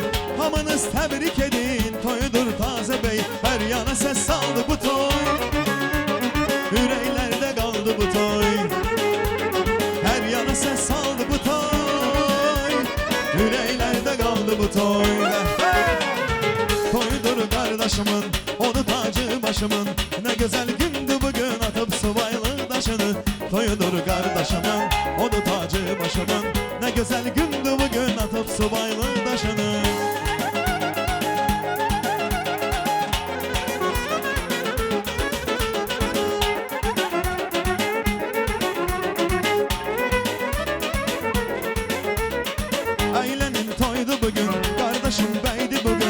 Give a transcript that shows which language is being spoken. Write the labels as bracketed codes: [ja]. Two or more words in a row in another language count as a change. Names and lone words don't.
[az] Hamınız təbrik edin, toyudur tazə bəyin. Hər yana səs saldı bu toy, ürəklərdə qaldı bu toy. Hər yana səs saldı bu toy, ürəklərdə qaldı bu toy. [tr] Toyudur kardeşimin, onu tacı başımın. Ne güzel gündü bugün atıp subaylı daşını. Toyudur kardeşimin, onu tacı başımın. Ne güzel gündü bugün atıp subaylı daşını. Eğlenin toydu bugün, kardeşim beydi bugün.